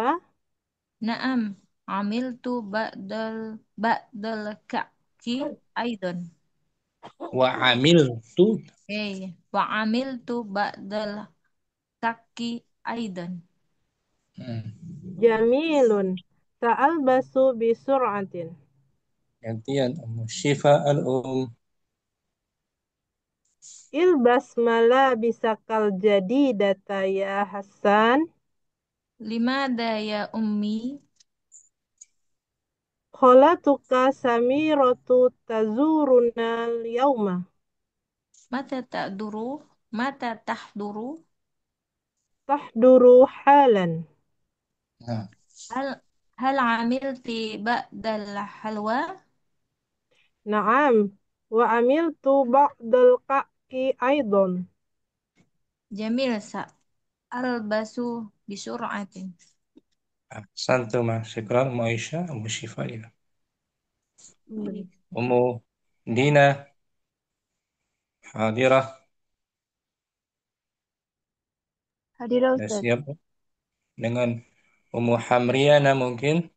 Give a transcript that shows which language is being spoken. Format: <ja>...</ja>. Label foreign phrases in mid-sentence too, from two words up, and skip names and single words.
<ar>نعم، عملت بعض الكعك أيضا. وعملت. وعملت بعض الكعك أيضا. Jamilun. تلبس بسرعة.</ar> <id>gantian Ummu Syifa</id> <ar>البس ملابسك الجديدة يا حسن. لماذا يا أمي? خالتك سميرة تزورنا اليوم. متى تحضر؟ متى تحضر? تحضر حالا.</ar> <id>nah,</id> <ar>هل هل عملت بعض الحلوى? Naam. وعملت بعض الكعك أيضا. جميل سألبس بسرعة.</ar> <id>santu ma syukran Ummu Aisyah Ummu Syifa ya.</id> <ar>أم دينا حاضرة. Hadirah</ar> <id>Sudah Ustaz. siap dengan Ummu Hamriana mungkin.</id>